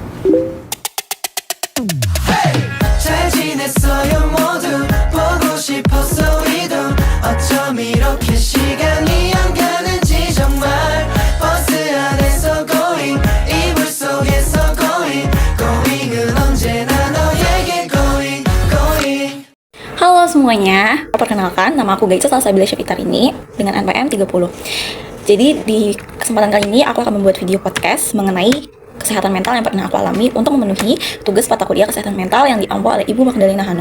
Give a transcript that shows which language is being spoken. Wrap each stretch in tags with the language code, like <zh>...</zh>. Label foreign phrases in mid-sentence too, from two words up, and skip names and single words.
<ko>잘 지냈어요 모두 보고 싶었어 우리도 어쩜 이렇게 시간이 안 가는지 정말 버스 안에서 going 이불 속에서 going은 언제나 너에게 going.</ko> <id>Halo semuanya, perkenalkan nama aku Gaitsa Salsabila Syafitar ini dengan NPM 30. Jadi di kesempatan kali ini aku akan membuat video podcast mengenai kesehatan mental yang pernah aku alami untuk memenuhi tugas mata kuliah kesehatan mental yang diampu oleh Ibu Magdalena Hanum.</id>